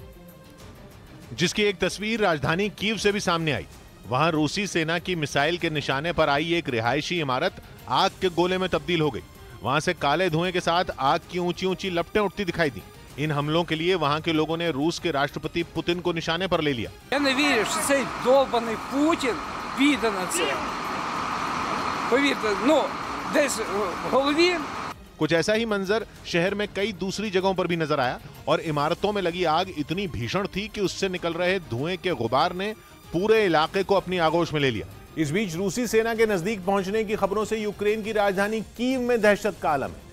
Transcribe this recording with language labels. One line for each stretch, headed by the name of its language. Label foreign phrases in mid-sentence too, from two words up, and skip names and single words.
Hindi: जिसकी एक तस्वीर राजधानी कीव से भी सामने आई। वहां रूसी सेना की मिसाइल के निशाने पर आई एक रिहायशी इमारत आग के गोले में तब्दील हो गई। वहां से काले धुएं के साथ आग की ऊंची ऊंची लपटें उठती दिखाई दी। इन हमलों के लिए वहां के लोगों ने रूस के राष्ट्रपति पुतिन को निशाने पर ले लिया।
Ukrainian: Я не вірю, що цей довбаний Путін піде на це. Повірте, десь в голові.
Hindi: कुछ ऐसा ही मंजर शहर में कई दूसरी जगहों पर भी नजर आया और इमारतों में लगी आग इतनी भीषण थी कि उससे निकल रहे धुएं के गुबार ने पूरे इलाके को अपनी आगोश में ले लिया। इस बीच रूसी सेना के नजदीक पहुंचने की खबरों से यूक्रेन की राजधानी कीव में दहशत का आलम है।